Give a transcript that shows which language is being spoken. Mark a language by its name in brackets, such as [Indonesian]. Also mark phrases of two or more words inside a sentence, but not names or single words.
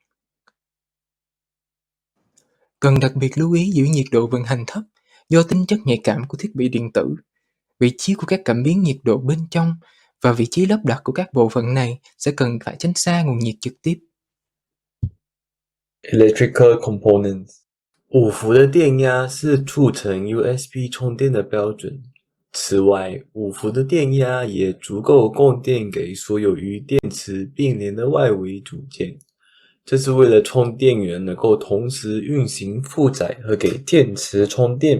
[Vietnamese] Cần đặc biệt lưu ý giữ nhiệt độ vận hành thấp do tính chất nhạy cảm của thiết bị điện tử, vị trí của các cảm biến nhiệt độ bên trong và vị trí lắp đặt của các bộ phận này sẽ cần phải tránh xa nguồn nhiệt trực tiếp. [English] Electrical components [Chinese] 5 伏的电压是促成 USB 充电的标准。此外，5伏的电压也足够供电给所有与电池并联的外围组件。这是为了充电源能够同时运行负载和给电池充电。